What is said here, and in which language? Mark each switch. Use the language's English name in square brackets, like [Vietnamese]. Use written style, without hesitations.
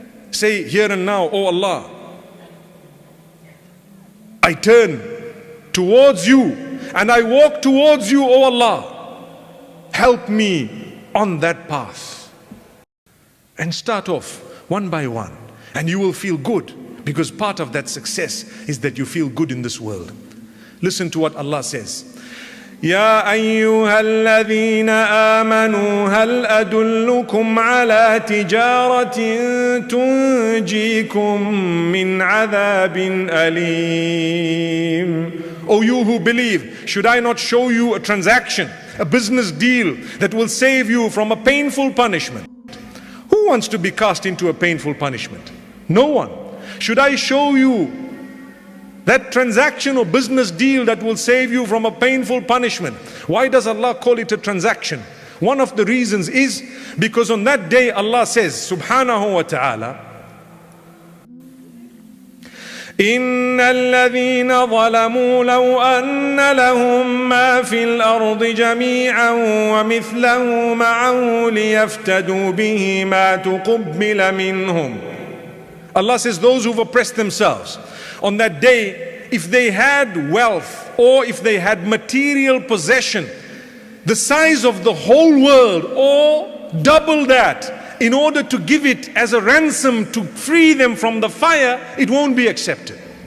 [English] Say here and now, oh Allah, I turn towards you and I walk towards you, oh Allah. Help me on that path. And start off one by one, and you will feel good. Because part of that success is that you feel good in this world. Listen to what Allah says. [Arabic] يا أيها الذين آمنوا هل أدلكم على تجارة تنجيكم من عذاب أليم. [English] O you who believe, should I not show you a transaction, a business deal that will save you from a painful punishment? Who wants to be cast into a painful punishment? No one. Should I show you that transaction or business deal that will save you from a painful punishment? Why does Allah call it a transaction? One of the reasons is because on that day Allah says, subhanahu wa ta'ala, [Arabic] إن الذين ظلموا لو أن لهم ما في الأرض جميعا ومثله معه ليفتدوا به ما تقبل منهم. [English] Allah says those who've oppressed themselves, on that day, if they had wealth or if they had material possession, the size of the whole world or double that, in order to give it as a ransom to free them from the fire, it won't be accepted.